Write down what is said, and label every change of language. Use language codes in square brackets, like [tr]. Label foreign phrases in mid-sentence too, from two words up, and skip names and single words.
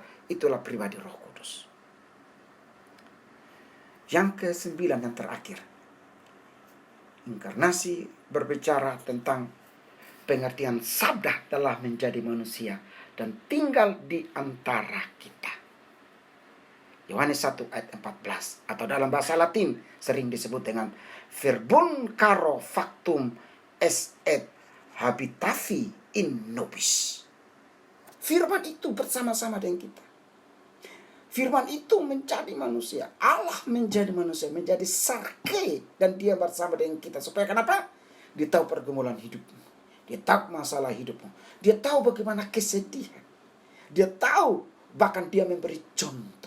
[id] Itulah pribadi Roh Kudus. Yang ke-9 yang terakhir, inkarnasi berbicara tentang pengertian sabda telah menjadi manusia dan tinggal di antara kita. Yohanes 1 ayat 14, atau dalam bahasa Latin sering disebut dengan [la] verbum caro factum est et habitavi in nobis. [id] Firman itu bersama-sama dengan kita. Firman itu menjadi manusia. Allah menjadi manusia, menjadi sarke, dan dia bersama dengan kita. Supaya kenapa? Dia tahu pergumulan hidupmu. Dia tahu masalah hidupmu. Dia tahu bagaimana kesedihan. Dia tahu, bahkan dia memberi contoh.